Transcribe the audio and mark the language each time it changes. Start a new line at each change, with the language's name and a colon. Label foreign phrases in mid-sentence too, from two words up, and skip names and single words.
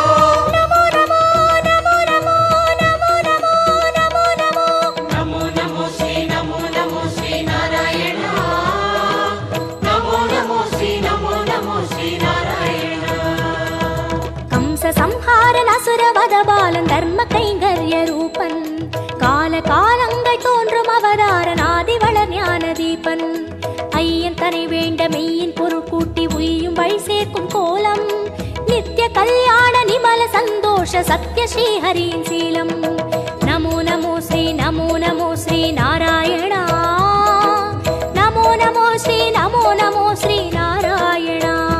Sanskrit: नमो नमो नमो नमो नमो नमो नमो नमो नमो नமो श्री नमो नमो श्री नारायण नमो नमो श्री नमो नमो श्री नारायण
Tamil: கம்ச சம்ஹாரன் அசுர வத பாலன் தர்ம கைங்கர்ய ரூபன் கால காலங்கள் தோன்றும் அவதாரன் ஆதிவளர் ஞான தீபன் ஐயன் தனை வேண்ட மெய்யின் பொருள் கூட்டி உய்யும் வழி சேர்க்கும் கோலம் நித்திய கல்யாண நிமல சந்தோஷ சத்ய ஸ்ரீ ஹரியின் சீலம்
Sanskrit: नमो नमो श्री नमो नमो श्री नारायणा नमो नमो श्री नमो नमो श्री नारायणा